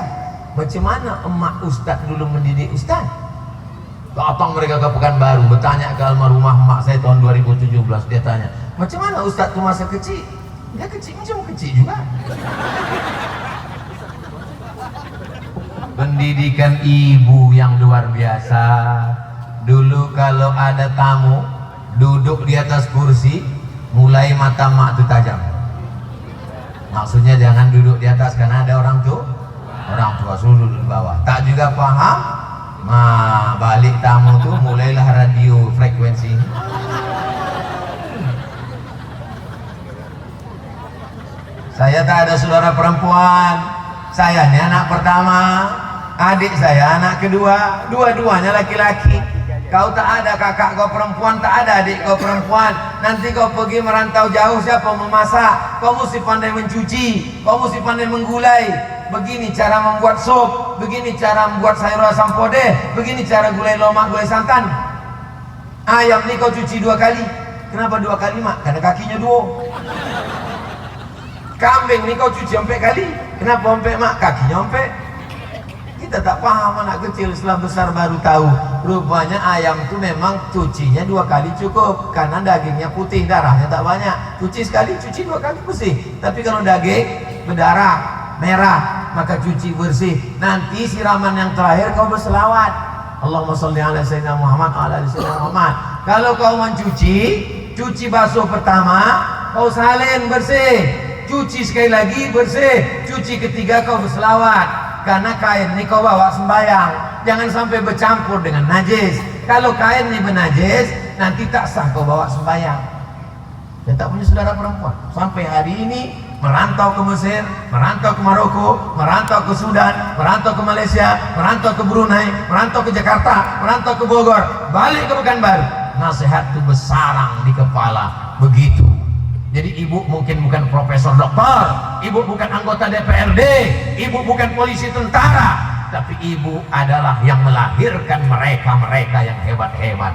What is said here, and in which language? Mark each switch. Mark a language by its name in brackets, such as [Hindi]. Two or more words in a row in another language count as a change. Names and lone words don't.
[Malay] Macam mana emak ustaz dulu mendidik ustaz. Datang mereka ke Pekanbaru, bertanya ke almarhumah emak saya tahun 2017. Dia tanya, macam mana ustaz tu masa kecil? Dia kecil macam kecil juga. Pendidikan ibu yang luar biasa. Dulu kalau ada tamu duduk di atas kursi, mulai mata mak itu tajam. Maksudnya jangan duduk di atas karena ada orang tua suruh duduk di bawah. Tak juga paham, balik tamu tuh mulailah radio frekuensi. Saya tak ada saudara perempuan. Saya ini anak pertama, adik saya anak kedua, dua-duanya laki-laki. Kau tak ada kakak kau perempuan, tak ada adik kau perempuan. Nanti kau pergi merantau jauh, siapa memasak? Kau mesti pandai mencuci, kau mesti pandai menggulai. Begini cara membuat sup, begini cara membuat sayur asam podeh, begini cara gulai lomak, gulai santan. Ayam ni kau cuci 2 kali. Kenapa 2 kali mak? Karena kakinya 2. Kambing ni kau cuci 4 kali. Kenapa 4 mak? Kakinya 4. Kita tak paham, anak kecil setelah besar baru tahu. Rupanya ayam tu memang cucinya 2 kali cukup, karena dagingnya putih, darahnya tak banyak. Cuci sekali, cuci 2 kali bersih. Tapi kalau daging berdarah, merah, maka cuci bersih. Nanti siraman yang terakhir kau berselawat, [Arabic] اللهم صل على سيدنا محمد وعلى آل سيدنا محمد. [Malay] Kalau kau mencuci, cuci basuh pertama, kau salin bersih. Cuci sekali lagi bersih. Cuci ketiga kau berselawat. Karena kain ini kau bawa sembahyang, jangan sampai bercampur dengan najis. Kalau kain ini bernajis, nanti tak sah kau bawa sembahyang. Saya tak punya saudara perempuan. Sampai hari ini merantau ke Mesir, merantau ke Maroko, merantau ke Sudan, merantau ke Malaysia, merantau ke Brunei, merantau ke Jakarta, merantau ke Bogor, balik ke Pekanbaru. Nasihat itu bersarang di kepala begitu. Jadi ibu mungkin bukan profesor doktor, ibu bukan anggota DPRD, ibu bukan polisi tentara, tapi ibu adalah yang melahirkan mereka yang hebat-hebat.